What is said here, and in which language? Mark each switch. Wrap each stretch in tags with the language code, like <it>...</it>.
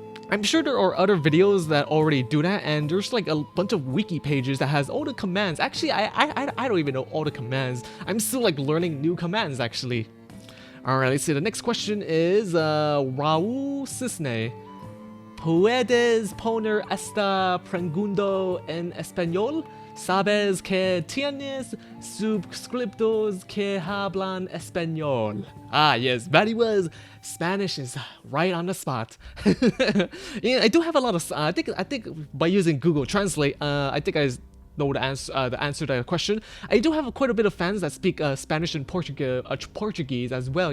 <en>I'm sure there are other videos that already do that, and there's like a bunch of wiki pages that has all the commands. Actually, I don't even know all the commands. I'm still like learning new commands actually. Alright, let's see. The next question is Raúl Cisne.</en> <es>¿Puedes poner esta pregunta en español? ¿Sabes que tienes suscriptores que hablan español?</es> <en>Ah, yes, VatiWah's Spanish is right on the spot. Yeah, I do have a lot of. I think by using Google Translate, I think I know the answer to that question. I do have quite a bit of fans that speak Spanish and Portuguese as well.</en>